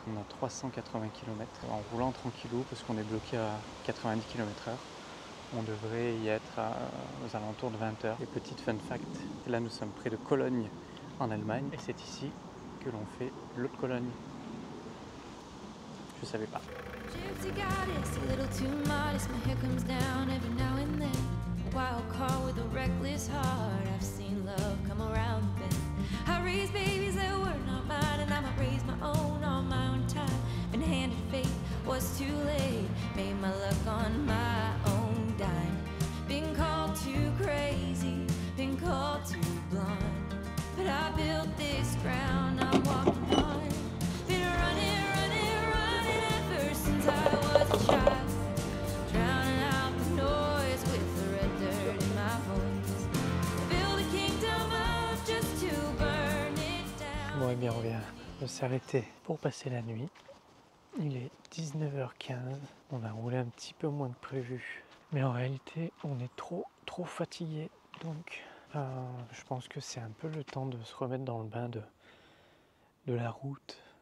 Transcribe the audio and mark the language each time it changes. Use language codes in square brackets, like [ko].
[fr] On a 380 km en roulant tranquillou parce qu'on est bloqué à 90 km/h. On devrait y être aux alentours de 20h. Et petite fun fact, là nous sommes près de Cologne en Allemagne et c'est ici que l'on fait l'autre Cologne. Je savais pas. [en] Gypsy goddess, a little too modest. My hair comes down every now and then. A wild card with a reckless heart. I've seen love come around the bend. I raised babies that were not mine, and I might raise my own on my own time. Been handed fate, was too late. Made my luck on my own dime. Been called too crazy, been called too blind. But I built this ground I'm walking on. Been running, running, running ever since I was a child. Drowning out the noise with the red dirt in my voice. Build a kingdom up just to burn it down. [fr] Bon, et bien, on vient de s'arrêter pour passer la nuit. Il est 19h15. On a roulé un petit peu moins que prévu. Mais en réalité, on est trop fatigué. Donc, je pense que c'est un peu le temps de se remettre dans le bain de la route.